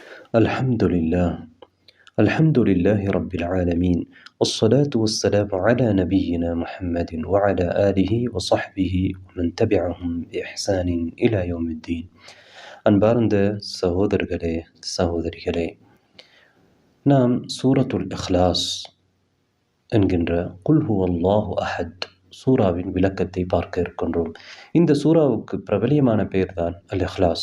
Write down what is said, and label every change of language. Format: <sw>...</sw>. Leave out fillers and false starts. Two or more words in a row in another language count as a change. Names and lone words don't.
<ar>الحمد لله الحمد لله رب العالمين والصلاة والسلام على نبينا محمد وعلى آله وصحبه ومن تبعهم بإحسان إلى يوم الدين.</ar> <ta>அன்பார்ந்த சகோதரர்களே சகோதரிகளே, நாம் சூரத்துல் இஹ்லாஸ் என்கின்ற</ta> <ar>قل هو الله أحد</ar> <ta>சூராவின் விளக்கத்தை பார்க்க இருக்கின்றோம். இந்த சூராவுக்கு பிரபலியமான பெயர்தான் அல் இஹ்லாஸ்.</ta>